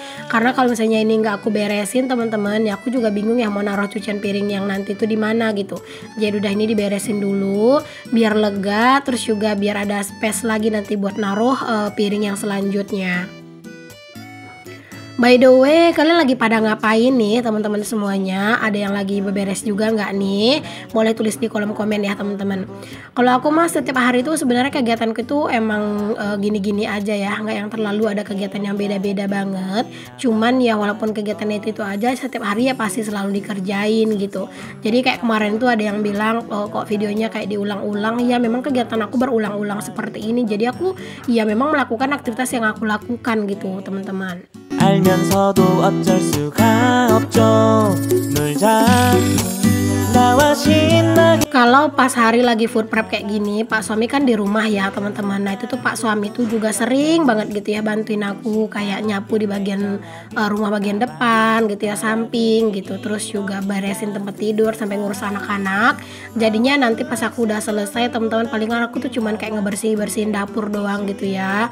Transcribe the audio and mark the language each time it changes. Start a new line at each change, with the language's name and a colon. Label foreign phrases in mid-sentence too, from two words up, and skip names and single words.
Indonesian: Karena kalau misalnya ini nggak aku beresin teman-teman, ya aku juga bingung ya mau naruh cucian piring yang nanti tuh di mana gitu. Jadi udah ini diberesin dulu biar lega, terus juga biar ada space lagi nanti buat naruh piring yang selanjutnya.
English: By the way,
Indonesian: kalian lagi pada ngapain nih teman-teman semuanya? Ada yang lagi beberes juga nggak nih? Boleh tulis di kolom komen ya teman-teman. Kalau aku mah setiap hari itu sebenarnya kegiatanku itu emang gini-gini aja ya, nggak yang terlalu ada kegiatan yang beda-beda banget. Cuman ya walaupun kegiatannya itu aja, setiap hari ya pasti selalu dikerjain gitu. Jadi kayak kemarin tuh ada yang bilang kok videonya kayak diulang-ulang. Ya memang kegiatan aku berulang-ulang seperti ini. Jadi aku ya memang melakukan aktivitas yang aku lakukan gitu teman-teman.
Korean: 알면서도 어쩔 수가 없죠. 놀자 나와 신나게.
Indonesian: Kalau pas hari lagi
English: food prep
Indonesian: kayak gini, Pak suami kan di rumah ya teman-teman. Nah itu tuh Pak suami tuh juga sering banget gitu ya bantuin aku kayak nyapu di bagian rumah bagian depan gitu ya, samping gitu. Terus juga beresin tempat tidur sampai ngurus anak-anak. Jadinya nanti pas aku udah selesai teman-teman, palingan aku tuh cuman kayak bersihin dapur doang gitu ya.